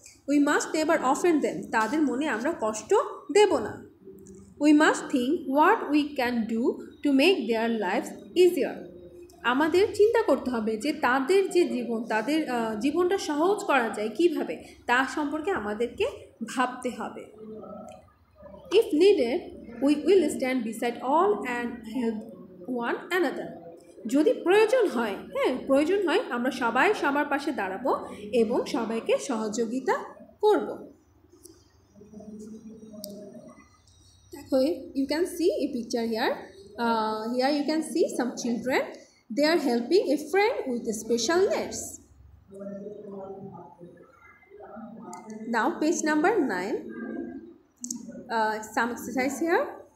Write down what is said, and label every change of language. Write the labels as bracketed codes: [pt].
[en] we must never offend them, [bn] তাদের মনে আমরা কষ্ট দেব না। [en] We must think what we can do to make their life easier. [bn] আমাদের চিন্তা করতে হবে যে তাদের যে জীবন, তাদের জীবনটা সহজ করা যায় কিভাবে, তা সম্পর্কে আমাদেরকে ভাবতে হবে। [en] If needed, we will stand beside all and help one another. [bn] যদি প্রয়োজন হয়, প্রয়োজন হয়, আমরা সবাই সবার পাশে দাঁড়াবো এবং সবাইকে সহযোগিতা করব। [en] দেখো, you can see a picture here. Here you can see some children. They are helping a friend with special needs. Now page number 9. Some exercise here.